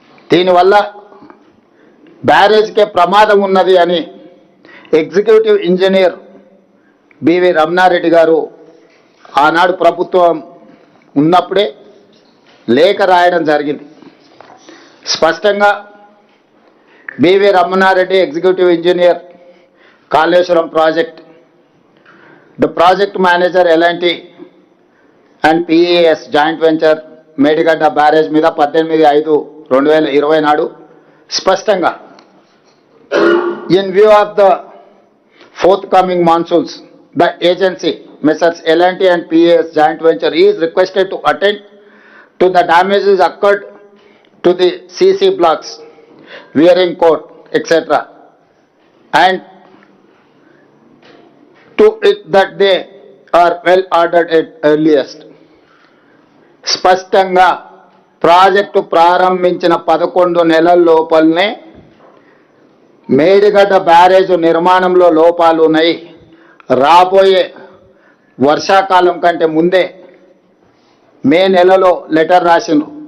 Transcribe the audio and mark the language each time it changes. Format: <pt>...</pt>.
<te>దీనివల్ల బ్యారేజ్కే ప్రమాదం ఉన్నది అని ఎగ్జిక్యూటివ్ ఇంజనీర్ బివి రమణారెడ్డి గారు ఆనాడు ప్రభుత్వం ఉన్నప్పుడే లేఖ రాయడం జరిగింది. స్పష్టంగా BV Ramanareddy executive engineer Kaleshwaram project</te> <en>The project manager L&T and PES joint venture</en> <te>Medigadda barrage మీద 18/5/2020 నాడు స్పష్టంగా</te> <en>in view of the forthcoming monsoons, the agency Messrs. L&T and PES joint venture is requested to attend to the damages occurred to the CC blocks, wearing coat, etc. and to it that they are well ordered at earliest.</en> <te>స్పష్టంగా project ప్రారంభించిన 11 నెలల లోపలనే Medigadda barrage నిర్మాణంలో లోపాలు ఉన్నాయి. రాబోయే వర్షాకాలం కంటే ముందే మే నెలలో లెటర్ రాసిండ్రు.</te>